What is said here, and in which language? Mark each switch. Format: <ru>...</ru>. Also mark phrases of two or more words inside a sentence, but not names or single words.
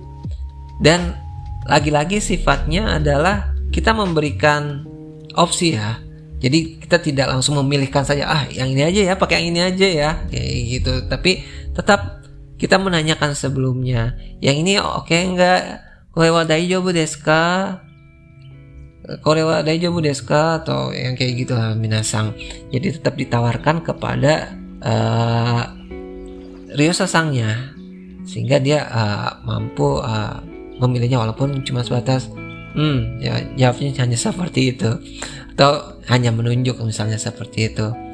<id>Dan lagi-lagi sifatnya adalah kita memberikan opsi ya. Jadi kita tidak langsung memilihkan saja, yang ini aja ya, pakai yang ini aja ya, kayak gitu. Tapi tetap kita menanyakan sebelumnya, yang ini oke enggak?</id> <ja>これは大丈夫ですか? これは大丈夫ですか?</ja> <id>Atau yang kayak gitu lah minasang. Jadi tetap ditawarkan kepada Ryosasangnya, sehingga dia mampu memilihnya walaupun cuma sebatas ya, jawabnya hanya seperti itu, atau hanya menunjuk misalnya seperti itu.</id>